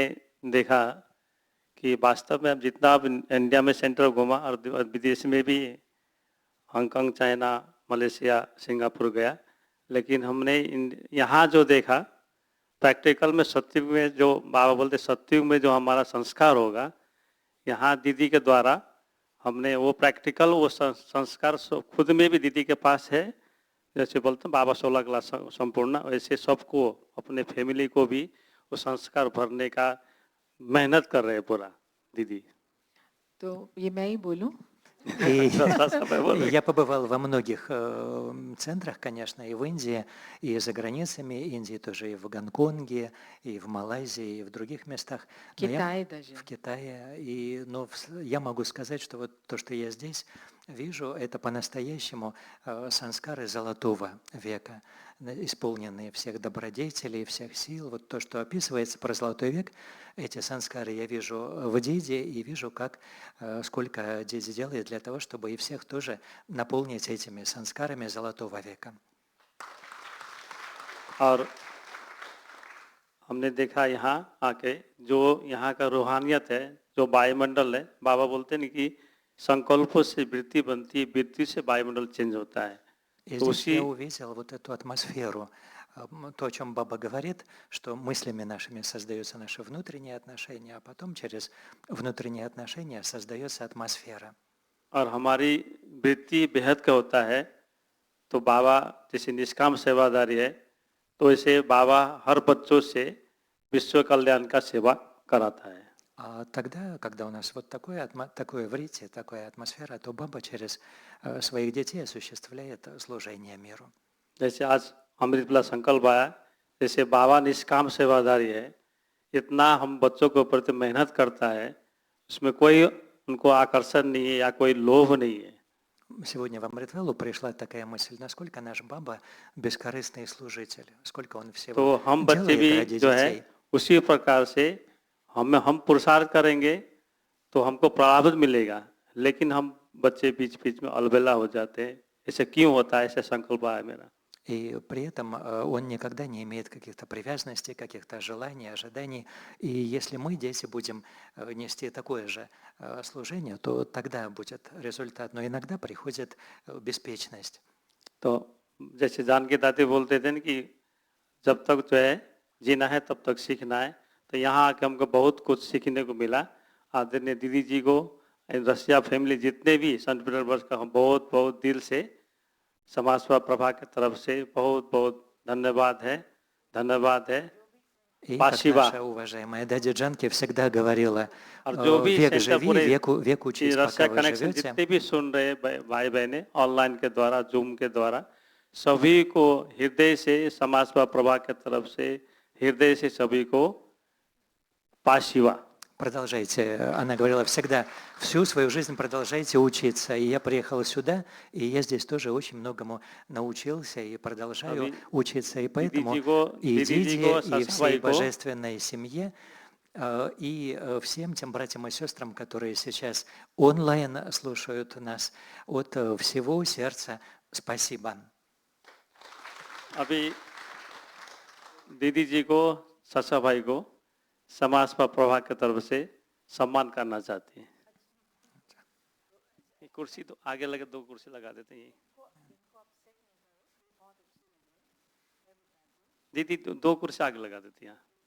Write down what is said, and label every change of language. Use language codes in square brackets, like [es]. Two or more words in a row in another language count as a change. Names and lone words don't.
[hi] देखा कि वास्तव में अब जितना अब इंडिया में सेंटर घूमा और विदेश में भी हांगकांग, चाइना, मलेशिया, सिंगापुर गया, लेकिन हमने यहाँ जो देखा प्रैक्टिकल में सत्युग में जो बाबा बोलते सत्युग में जो हमारा संस्कार होगा, यहाँ दीदी के द्वारा हमने वो प्रैक्टिकल वो संस्कार खुद में भी दीदी के पास है। जैसे बोलते हैं बाबा 16 क्लास संपूर्ण, वैसे सबको अपने फैमिली को भी वो संस्कार भरने का मेहनत कर रहे हैं पूरा दीदी। तो ये मैं ही बोलूं? [ru] И я побывал во многих центрах, конечно, и в Индии, и за границами Индии тоже, и в Гонконге, и в Малайзии, и в других местах. В Китае даже. В Китае. Но я могу сказать, что вот то, что я здесь вижу, это по-настоящему санскары золотого века, исполненные всех добродетелей, всех сил. Вот то, что описывается про золотой век, эти санскары я вижу в Диде и вижу, сколько Диди делает для того, чтобы и всех тоже наполнить этими санскарами золотого века. [hi] और हमने देखा यहाँ आके जो यहाँ का रूहानियत है, जो वायुमंडल है, बाबा बोलते हैं कि संकल्पों से वृत्ति बनती है, वृत्ति से वायुमंडल चेंज होता है। [ru] И здесь я увидел вот эту атмосферу, то, о чем Баба говорит, что мыслями нашими создаются наши внутренние отношения, а потом через внутренние отношения создается атмосфера. [hi] और हमारी वृत्ति बेहद का होता है, तो बाबा जैसे निष्काम सेवादारी है, तो ऐसे बाबा हर बच्चों से विश्व कल्याण का सेवा कराता है। [ru] А тогда, когда у нас вот такое врите, такая атмосфера, то Баба через своих детей осуществляет служение миру. [hi] जैसे आज अमृतला संकल्प आया, जैसे बाबा निष्काम सेवादारी है, इतना हम बच्चों के प्रति मेहनत करता है, उसमें कोई उनको आकर्षण नहीं है या कोई लोभ नहीं है। [ru] Сегодня в Амритвеллу пришла такая мысль, насколько наш Баба бескорыстный служитель, сколько он [hi] तो [ru] всего [hi] हम बच्चे [ru] делает [hi] भी [ru] ради [hi] जो है [ru] детей. [hi] उसी प्रकार से हम पुरुषार्थ करेंगे तो हमको प्रारब्ध मिलेगा, लेकिन हम बच्चे बीच बीच में अलबेला हो जाते हैं. ऐसे क्यों होता है? ऐसा संकल्प है मेरा. [ru] И при этом он никогда не имеет каких-то привязанностей, каких-то желаний, ожиданий. И если мы, дети, будем нести такое же служение, то тогда будет результат. Но иногда приходит беспечность. [hi] तो जैसे जान के दाते बोलते थे ना कि जब तक जो है जीना है तब तक सीखना है, तो यहाँ आके हमको बहुत कुछ सीखने को मिला. आदरणीय दीदी जी को, रसिया फैमिली जितने भी संत पीटर्सबर्ग का हम बहुत बहुत दिल से समाज सेवा प्रभा की तरफ से बहुत बहुत धन्यवाद है. [ru] И как Спасибо. наша уважаемая Дади Джанки всегда говорила, [hi] और जो भी [ru] век [hi] सेंटर [ru] живи, [hi] पूरे [ru] век учись, [hi] रसिया [ru] пока вы [hi] कनेक्शन [ru] живете. [hi] जितने भी सुन रहे भाई बहने ऑनलाइन के द्वारा, जूम के द्वारा, सभी को हृदय से समाज सेवा प्रभा की तरफ से हृदय से सभी को पाशिवा. [ru] Продолжайте, она говорила всегда, всю свою жизнь продолжайте учиться. И я приехал сюда, и я здесь тоже очень многому научился и продолжаю [hi] अभी [ru] учиться. И поэтому и [hi] दीदी जी [ru] Диде, [hi] को, [ru] и Саша всей [hi] भाई को, [ru] божественной семье, и всем тем братьям и сестрам, которые сейчас онлайн слушают нас, от всего сердца спасибо. [hi] अभी दीदी जी को, ससा भाई को समाज सेवा प्रभा की तरफ से सम्मान करना चाहती हैं. ये कुर्सी तो आगे लगे, 2 कुर्सी लगा देते हैं. दीदी 2 कुर्सी आगे लगा देती हैं.